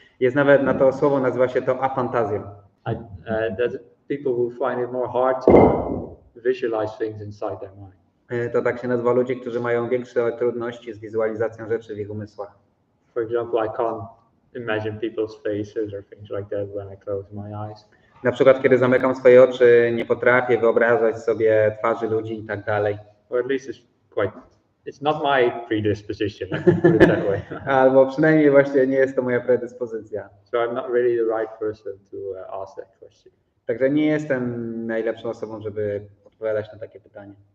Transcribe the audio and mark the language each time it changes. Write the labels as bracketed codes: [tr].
[pl] Jest nawet na to słowo, nazywa się to afantazją. [en] That people who find it more hard to visualize things inside their mind. [pl] To tak się nazywa ludzi, którzy mają większe trudności z wizualizacją rzeczy w ich umysłach. [en] For example, I can't imagine people's faces or things like that when I close my eyes. [pl] Na przykład, kiedy zamykam swoje oczy, nie potrafię wyobrażać sobie twarzy ludzi i tak dalej. [en] Or at least it's not my predisposition, I can put it that way. [pl] Albo przynajmniej właśnie nie jest to moja predyspozycja. [en] So I'm not really the right person to ask that question. [pl] Także nie jestem najlepszą osobą, żeby odpowiadać na takie pytanie.